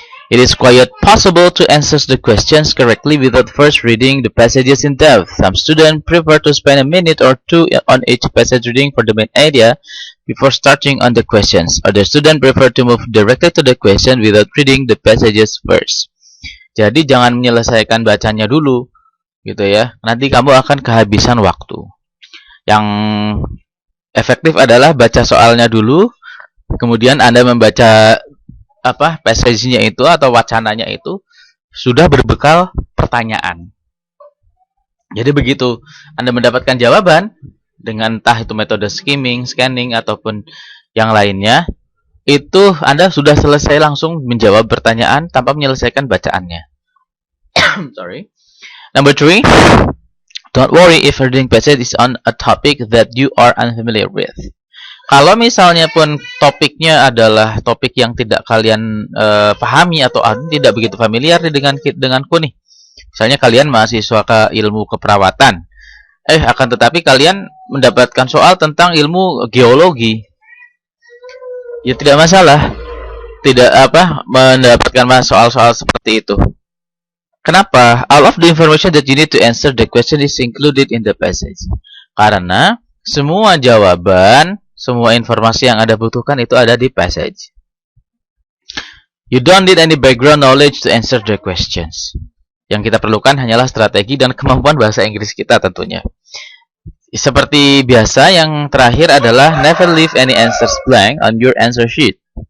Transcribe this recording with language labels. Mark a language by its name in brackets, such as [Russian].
[English] It is quite possible to answer the questions correctly without first reading the passages in depth. Some students prefer to spend a minute or two on each passage reading for the main idea before starting on the questions. Other students prefer to move directly to the question without reading the passages first. [Indonesian] Jadi jangan menyelesaikan bacanya dulu, gitu ya. Nanti kamu akan kehabisan waktu. Yang efektif adalah baca soalnya dulu, kemudian Anda membaca passage-nya itu atau wacananya itu sudah berbekal pertanyaan. Jadi begitu Anda mendapatkan jawaban dengan entah itu metode skimming, scanning ataupun yang lainnya, itu Anda sudah selesai langsung menjawab pertanyaan tanpa menyelesaikan bacaannya. [English] Sorry. Number 3, don't worry if reading passage is on a topic that you are unfamiliar with. [Indonesian] Kalau misalnya pun topiknya adalah topik yang tidak kalian pahami atau tidak begitu familiar denganku nih. Misalnya kalian mahasiswa ilmu keperawatan. Akan tetapi kalian mendapatkan soal tentang ilmu geologi. Ya tidak masalah. Mendapatkan soal-soal seperti itu. Kenapa? [English] All of the information that you need to answer the question is included in the passage. [Indonesian] Karena semua jawaban, semua informasi yang Anda butuhkan itu ada di passage. [English] You don't need any background knowledge to answer the questions. [Indonesian] Yang kita perlukan hanyalah strategi dan kemampuan bahasa Inggris kita tentunya. Seperti biasa, yang terakhir adalah [English] never leave any answers blank on your answer sheet.